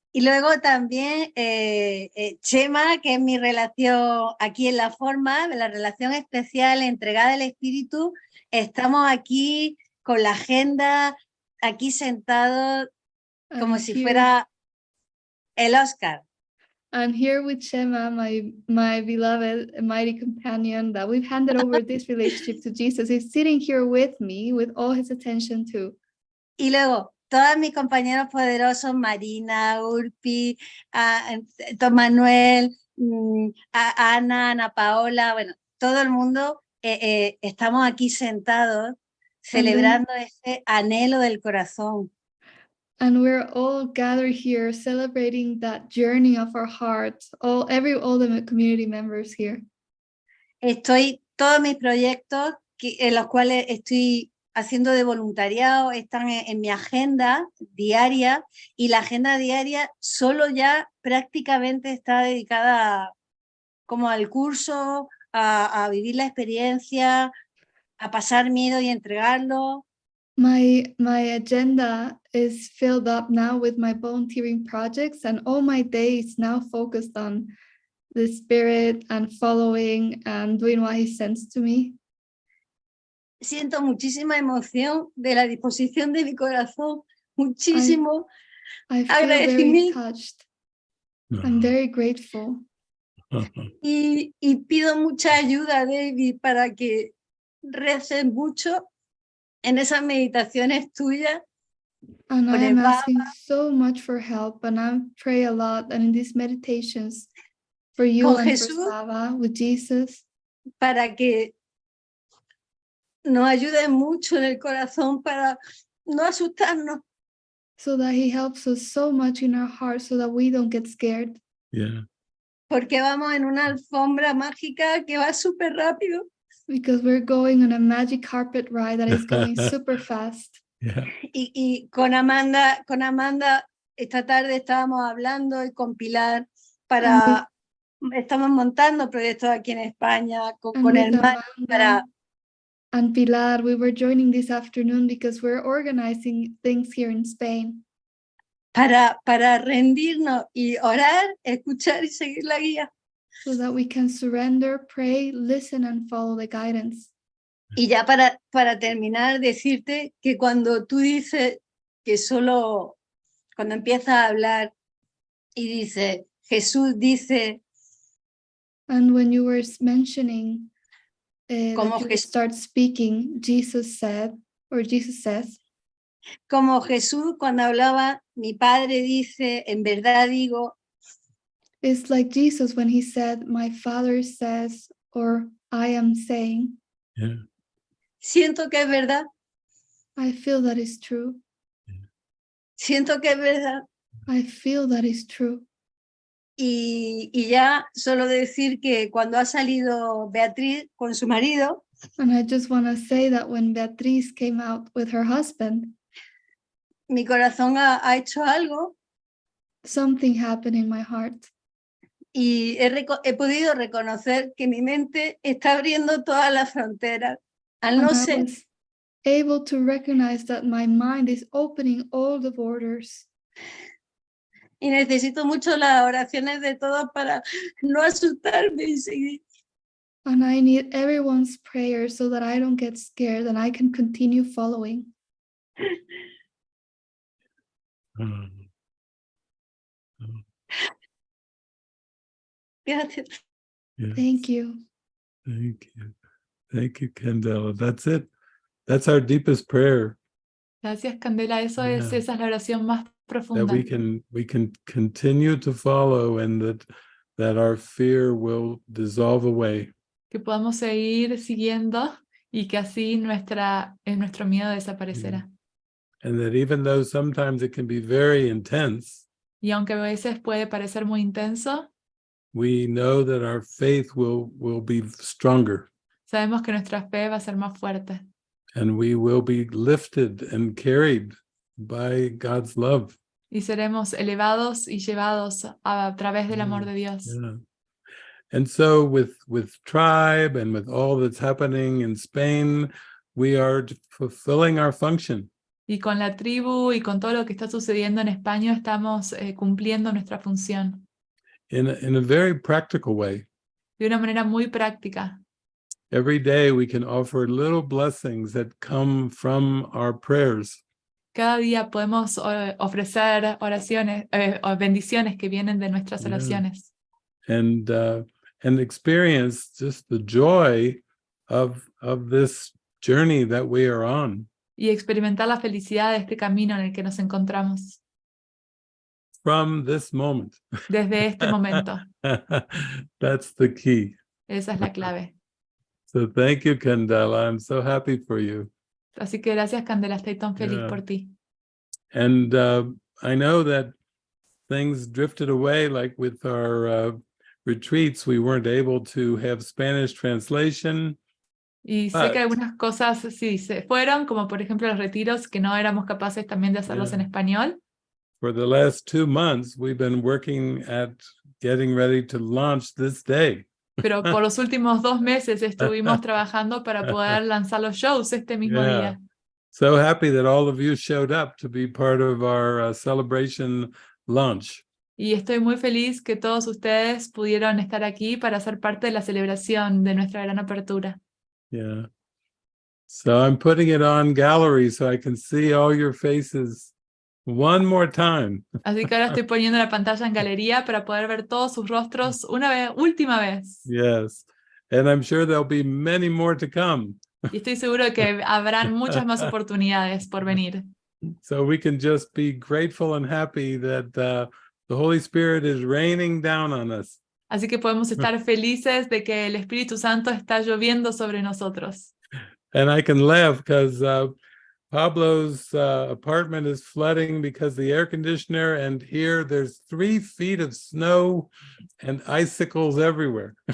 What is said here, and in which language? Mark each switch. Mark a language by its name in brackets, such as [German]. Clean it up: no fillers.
[Spanish] Y luego también Chema, que es mi relación aquí en la forma, la relación especial entregada al Espíritu. Estamos aquí con la agenda, aquí sentados como [English] I'm [Spanish] si [English] here- [Spanish] fuera el Oscar. [English] I'm here with Shema, my beloved and mighty companion that we've handed over this relationship to Jesus. He's sitting here with me with all his attention too. [Spanish] Y luego, todos mis compañeros poderosos, Marina, Urpi, Tom Manuel, a Ana Paola, bueno, todo el mundo, estamos aquí sentados celebrando ese anhelo del corazón. [English] And we're all gathered here celebrating that journey of our hearts, all the community members here. [Spanish] Todos mis proyectos en los cuales estoy haciendo de voluntariado están en mi agenda diaria, y la agenda diaria solo ya prácticamente está dedicada como al curso, a vivir la experiencia, a pasar miedo y entregarlo. [English] My agenda is filled up now with my volunteering projects, and all my days now focused on the Spirit and following and doing what He sends to me. [Spanish] Siento muchísima emoción de la disposición de mi corazón, muchísimo [English] I feel very [Spanish] agradecimiento. [English] touched. I'm very grateful. [Spanish] Y pido mucha ayuda, David, para que reces mucho en esas meditaciones tuyas. [English] And I [Spanish] con [English] am [Spanish] el [English] asking [Spanish] Papa, [English] so much for help, and I pray a lot, and in these meditations for you [Spanish] con [English] and [Spanish] Jesús, [English] for Sava, with Jesus, [Spanish] para que nos ayude mucho en el corazón para no asustarnos. [English] so that He helps us so much in our hearts so that we don't get scared. Yeah. [Spanish] Porque vamos en una alfombra mágica que va súper rápido. [English] Because we're going on a magic carpet ride that is going super fast. Yeah. [Spanish] Y con Amanda, esta tarde estábamos hablando, y con Pilar, estamos montando proyectos aquí en España, con el mar, para... [English] And Pilar, we were joining this afternoon because we're organizing things here in Spain. [Spanish] Para rendirnos y orar, escuchar y seguir la guía. [English] So that we can surrender, pray, listen, and follow the guidance. [Spanish] Y ya para terminar, decirte que cuando tú dices que cuando empiezas a hablar y dice, Jesús dice... [English] And when you were mentioning [Spanish] como [English] that you start speaking, Jesus said, or Jesus says, [Spanish] como Jesús cuando hablaba, mi Padre dice, en verdad digo. [English] It's like Jesus when He said, my Father says, or I am saying. Yeah. [Spanish] Siento que es verdad. [English] I feel that is true. [Spanish] Siento que es verdad. [English] I feel that is true. [Spanish] Y ya solo decir que cuando ha salido Beatriz con su marido, [English] and I just want to say that when Beatriz came out with her husband, [Spanish] mi corazón ha hecho algo. [English] Something happened in my heart. [Spanish] Y he podido reconocer que mi mente está abriendo todas las fronteras. Al no ser, [English] I was able to recognize that my mind is opening all the borders. [Spanish] Y necesito mucho las oraciones de todos para no asustarme y seguir. [English] And I need everyone's prayers so that I don't get scared and I can continue following. [Spanish] Gracias. [English] Yes. Thank you. Thank you. Thank you, Candela. That's it. That's our deepest prayer. [Spanish] Gracias, Candela. Esa es la oración más profunda. [English] That we can continue to follow, and that our fear will dissolve away. [Spanish] Que podamos seguir siguiendo y que así nuestro miedo desaparecerá. [English] And that even though sometimes it can be very intense, [Spanish] y aunque a veces puede parecer muy intenso, [English] we know that our faith will be stronger. [Spanish] Sabemos que nuestra fe va a ser más fuerte. [English] And we will be lifted and carried by God's love. [Spanish] Y seremos elevados y llevados a través del amor de Dios. [English] Yeah. And so with Tribe and with all that's happening in Spain, we are fulfilling our function. [Spanish] Y con la tribu y con todo lo que está sucediendo en España estamos cumpliendo nuestra función. [English] In a very practical way. [Spanish] De una manera muy práctica. [English] Every day we can offer little blessings that come from our prayers. [Spanish] Cada día podemos ofrecer oraciones, o bendiciones que vienen de nuestras oraciones. [English] And experience just the joy of this journey that we are on. [Spanish] Y experimentar la felicidad de este camino en el que nos encontramos. [English] From this moment. [Spanish] Desde este momento. [English] That's the key. [Spanish] Esa es la clave. [English] So thank you, Candela. I'm so happy for you. [Spanish] Así que gracias, Candela. Estoy tan feliz por ti. [English] And I know that things drifted away, like with our retreats, we weren't able to have Spanish translation. [Spanish] Y sé que algunas cosas sí se fueron, como por ejemplo los retiros, que no éramos capaces también de hacerlos en español. [English] For the last 2 months, we've been working at getting ready to launch this day. [Spanish] Pero por los últimos 2 meses estuvimos trabajando para poder lanzar los shows este mismo día. [English] So happy that all of you showed up to be part of our celebration launch. [Spanish] Y estoy muy feliz que todos ustedes pudieron estar aquí para ser parte de la celebración de nuestra gran apertura. [English] Yeah. So I'm putting it on gallery so I can see all your faces one more time. [Spanish] Así que ahora estoy poniendo la pantalla en galería para poder ver todos sus rostros una vez, última vez. [English] Yes. And I'm sure there'll be many more to come. [Spanish] Y estoy seguro de que habrán muchas más oportunidades por venir. [English] So we can just be grateful and happy that the Holy Spirit is raining down on us. [Spanish] Así que podemos estar felices de que el Espíritu Santo está lloviendo sobre nosotros. [English] And I can laugh because Pablo's apartment is flooding because the air conditioner, and here there's 3 feet of snow and icicles everywhere.